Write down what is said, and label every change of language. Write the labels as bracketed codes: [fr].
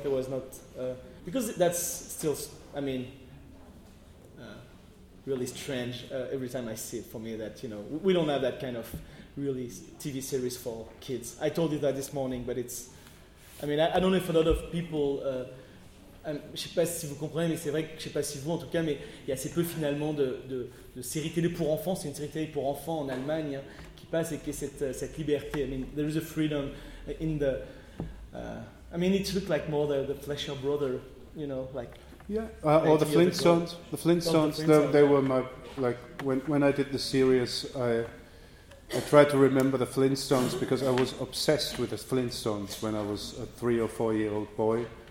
[en] There was not because that's still, I mean, really strange. Every time I see it, for me, that, you know, we don't have that kind of really TV series for kids. I told you that this morning, but it's, I mean, I don't know if a lot of people. [fr] Je ne sais pas si vous comprenez, mais c'est vrai que je ne sais pas si vous, en tout cas, mais il y a assez peu finalement de séries télé pour enfants. C'est une série télé pour enfants en Allemagne, hein, qui passe et qui est cette liberté. [en] I mean, there is a freedom in the. I mean, it looked like more the Fletcher brother, you know, like. Yeah, or the Flintstones. The Flintstones. They were my, like, when I did the series, I tried to remember the Flintstones because I was obsessed with the Flintstones when I was a 3 or 4 year old boy.